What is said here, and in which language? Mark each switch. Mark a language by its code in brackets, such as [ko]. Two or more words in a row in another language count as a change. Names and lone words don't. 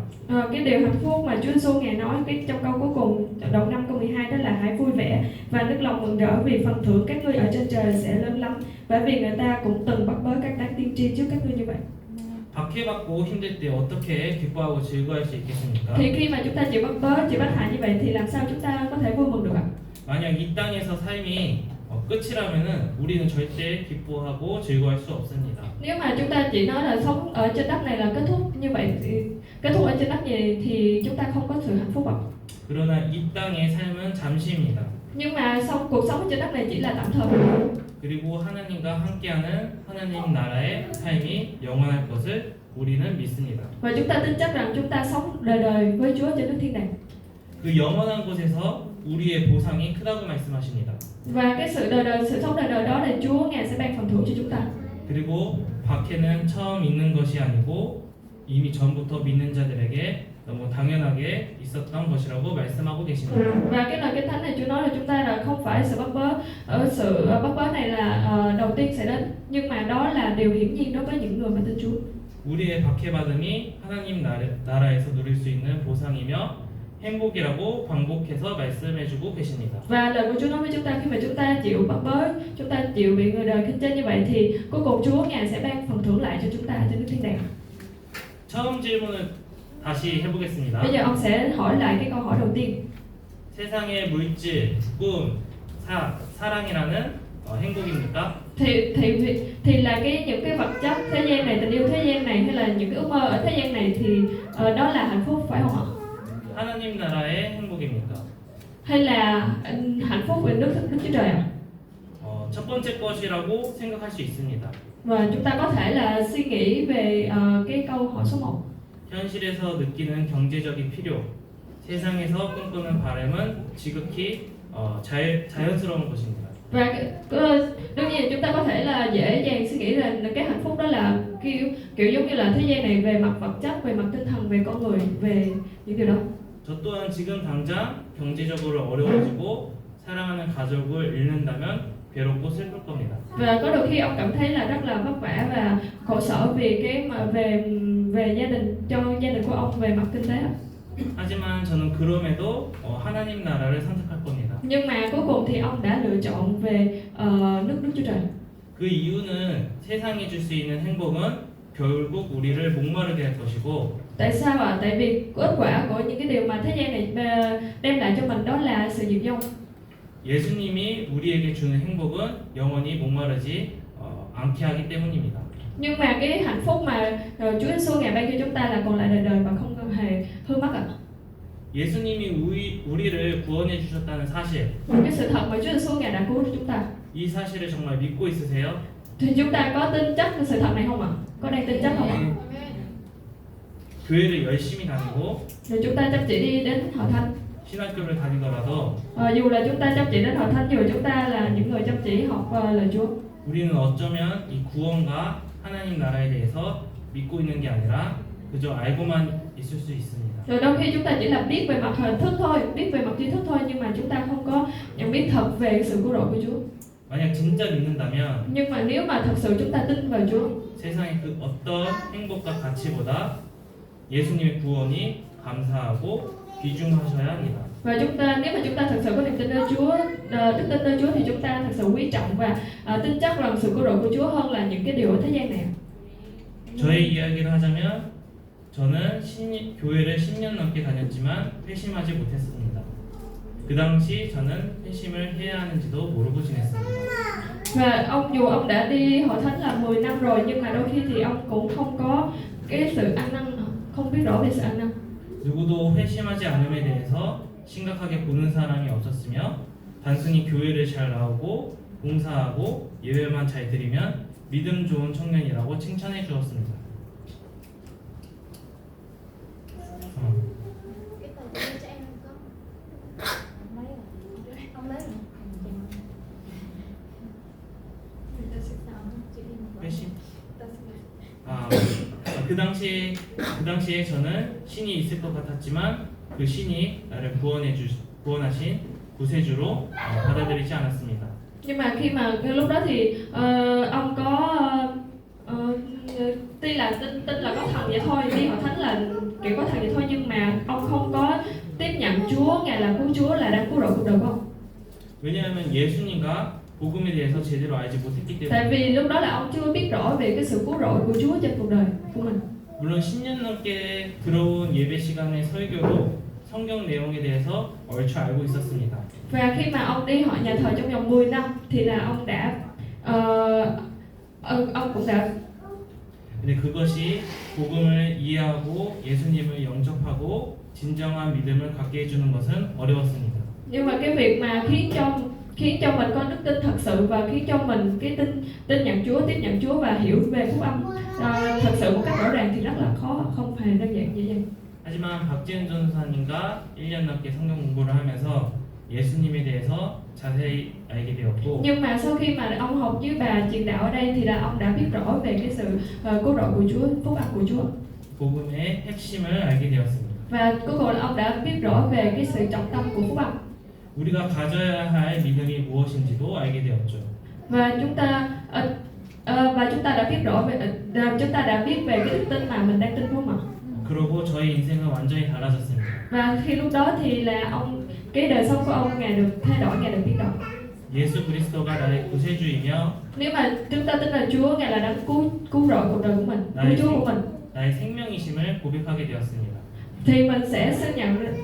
[vi] Cái điều hạnh phúc mà Chúa Giêsu ngài nói cái trong câu cuối cùng đầu năm câu 12 đó là hãy vui vẻ và nước lòng mừng rỡ vì phần thưởng các ngươi ở trên trời sẽ lớn lắm, bởi vì người ta cũng từng bắt bớ các đấng tiên tri trước các ngươi như vậy. [ko] 박해받고 힘들 때 어떻게 기뻐하고 즐거워할 수 있겠습니까? [vi] Thì khi mà chúng ta chịu bắt bớ, chịu bắt hại như vậy thì làm sao chúng ta có thể vui mừng được ạ? [ko] 만약 이 땅에서 삶이 끝이라면은 우리는 절대 기뻐하고 즐거워할 수 없습니다. [vi] Nếu mà chúng ta chỉ nói là sống ở trên đất này là kết thúc như vậy thì kết thúc ở trên đất này thì chúng ta không có sự hạnh phúc ạ. [ko] 그러나 이 땅의 삶은 잠시입니다. [vi] Nhưng mà cuộc sống ở trên đất này chỉ là tạm thời. [ko] 그리고 하나님과 함께하는 하나님 나라의 삶이 영원할 것을 우리는 믿습니다. [vi] Và chúng ta tin chắc rằng chúng ta sống đời đời với Chúa trên nước thiên đàng. [ko] 그 영원한 곳에서 우리의 보상이 크다고 말씀하십니다. [vi] Và cái sự sống đời đời đó là Chúa ngài sẽ ban phần thưởng cho chúng ta. [ko] 그리고 박해는 처음 있는 것이 아니고 이미 전부터 믿는 자들에게 너무 당연하게 있었던 것이라고 말씀하고 계십니다. [vi] Và cái lời kinh thánh này Chúa nói là chúng ta là không phải sự bắt bớ, sự bắt bớ này là đầu tiên sẽ đến, nhưng mà đó là điều hiển nhiên đối với những người mà tin Chúa. [ko] 우리의 박해받음이 하나님 나라에서 누릴 수 있는 보상이며 행복이라고 반복해서 말씀해주고 계십니다. [vi] Và lời của Chúa nói với chúng ta khi mà chúng ta chịu bắt bớ, chúng ta chịu bị người đời khinh chê như vậy thì cuối cùng Chúa ngài sẽ ban phần thưởng lại cho chúng ta trên nước thiên đàng. [ko] 처음 질문을 다시 해보겠습니다. [vi] Bây giờ ông sẽ hỏi lại cái câu hỏi đầu tiên. [ko] 세상의 물질, 꿈, 사랑이라는 행복입니까? [vi] Thì là những cái vật chất thế gian này, tình yêu thế gian này hay là những cái ước mơ ở thế gian này thì đó là hạnh phúc phải không ạ? [ko] 하나님 나라의 행복입니까? [vi] Hay là hạnh phúc về nước Chúa Trời ạ? [ko] 첫 번째 것이라고 생각할 수 있습니다. [vi] Và chúng ta có thể là suy nghĩ về cái câu hỏi số 1. [ko] 현실에서 느끼는 경제적인 필요, 세상에서 꿈꾸는 바람은 지극히 자연스러운 것입니다. [vi] Và đương nhiên chúng ta có thể là dễ dàng suy nghĩ là cái hạnh phúc đó là kiểu giống như là thế gian này về mặt vật chất, về mặt tinh thần, về con người, về những điều đó. [ko] 저 또한 지금 당장 경제적으로 어려워지고 사랑하는 가족을 잃는다면 괴롭고 슬플 겁니다. [vi] Và có đôi khi ông cảm thấy là rất là vất vả và khổ sở vì cái mà về gia đình, cho gia đình của ông về mặt kinh tế. [ko] 하지만 저는 그럼에도 하나님 나라를 선택할 겁니다. [vi] Nhưng mà cuối cùng thì ông đã lựa chọn về nước Chúa Trời. [ko] 그 이유는 세상이 줄 수 있는 행복은 결국 우리를 목마르게 할 것이고 [vi] Tại sao ạ? Tại vì kết quả của những cái điều mà thế gian này đem lại cho mình đó là sự diệt vong. [ko] 예수님이 우리에게 주는 행복은 영원히 목마르지 않게 하기 때문입니다. [vi] Nhưng mà cái hạnh phúc mà Chúa Giêsu ngài ban cho chúng ta là còn lại đời đời và không hề hư mất ạ. [ko] 예수님이 우리를 구원해 주셨다는 사실, [vi] Cái sự thật mà Chúa Giêsu ngài đã cứu cho chúng ta. [ko] 이 사실을 정말 믿고 있으세요? [vi] Thì chúng ta có tin chắc cái sự thật này không ạ? Có đang tin chắc không ạ? [ko] 교회를 열심히 다니고 [vi] Rồi chúng ta chăm chỉ đi đến hội thánh. [ko] 신학교를 다니더라도 [vi] Dù là chúng ta chăm chỉ đến hội thánh, dù chúng ta là những người chăm chỉ học lời Chúa. [ko] 우리는 어쩌면 이 구원과 하나님 나라에 대해서 믿고 있는 게 아니라 그저 알고만 있을 수 있습니다. [vi] Rồi đôi khi chúng ta chỉ là biết về mặt hình thức thôi, biết về mặt tri thức thôi, nhưng mà chúng ta không có nhận biết thật về sự cứu rỗi của Chúa. [ko] 만약 진짜 믿는다면 [vi] Nhưng mà nếu mà thật sự chúng ta tin vào Chúa, [ko] 세상의 그 어떤 행복과 가치보다 예수님의 구원이 감사하고 귀중하셔야 합니다. [vi] và nếu mà chúng ta thật sự có niềm tin nơi Chúa, đức tin nơi Chúa thì chúng ta thật sự quý trọng và tin chắc rằng sự cứu rỗi của Chúa hơn là những cái điều ở thế gian này. [ko] 저의 이야기를 하자면 저는 교회를 10년 넘게 다녔지만 회심하지 못했습니다. 그 당시 저는 회심을 해야 하는지도 모르고 지냈습니다. [vi] Và dù ông đã đi hội thánh là 10 năm rồi, nhưng mà đôi khi thì ông cũng không có cái sự ăn năn, không biết rõ về sự ăn năn. [ko] 누구도 회심하지 않음에 대해서 심각하게 보는 사람이 없었으며 단순히 교회를 잘 나오고 봉사하고 예배만 잘 드리면 믿음 좋은 청년이라고 칭찬해 주었습니다. [vi] Cái tờ tiền cho em có mấy rồi? Ông lấy rồi. [ko] 회심? 그 당시에 저는 신이 있을 것 같았지만 그 신이 나를 구원하신 구세주로 받아들이지 않았습니다. [vi] Nhưng mà khi mà cái lúc đó thì ông có tuy là tin là có thần vậy thôi, đi hội thánh là kiểu có thần vậy thôi, nhưng mà ông không có tiếp nhận Chúa Ngài là cứu Chúa, là đang cứu rỗi cuộc đời của ông. [ko] 왜냐하면 예수님과 복음에 대해서 제대로 알지 못했기 [vi] Tại [ko] 때문에. [vi] vì lúc đó là ông chưa biết rõ về cái sự cứu rỗi của Chúa trên cuộc đời của mình. [ko] 물론 10년 넘게 들어온 예배 시간의 설교로 성경 내용에 대해서 얼추 알고 있었습니다. [vi] Và khi mà ông đi hội nhà thờ trong vòng 10 năm thì là ông đã ông cũng đã [ko] 근데 그것이 복음을 이해하고 예수님을 영접하고 진정한 믿음을 갖게 해주는 것은 어려웠습니다. [vi] nhưng mà cái việc mà khiến cho mình có đức tin thật sự và khiến cho mình cái tin nhận Chúa, tiếp nhận Chúa và hiểu về phúc âm thật sự một cách rõ ràng thì rất là khó, không hề đơn giản như vậy. [ko] 하지만 박지은 전사님과 1년 넘게 성경 공부를 하면서 예수님에 대해서 자세히 알게 되었고 [vi] Nhưng mà sau khi mà ông học với bà truyền đạo ở đây thì là ông đã biết rõ về cái sự cứu rỗi của Chúa, phúc âm của Chúa. [ko] 복음의 핵심을 알게 되었습니다. [vi] Và cuối cùng là ông đã biết rõ về cái sự trọng tâm của phúc âm. [ko] 우리가 가져야 할 믿음이 무엇인지도 알게 되었죠. [vi] Và chúng ta đã biết rõ về chúng ta đã biết về cái đức tin mà mình đang tin, đúng không ạ? [ko] 그러고 저의 인생은 완전히 달라졌습니다. [vi] Và khi lúc đó thì là cái đời sống của ông Ngài được thay đổi, Ngài được biến đổi. [ko] 예수 그리스도가 나의 구세주이며 [vi] Nếu mà chúng ta tin là Chúa Ngài là đang cứu rỗi cuộc đời của mình, cứu Chúa của mình, [ko] 나의 생명이심을 고백하게 되었습니다. [vi] thì mình sẽ xác nhận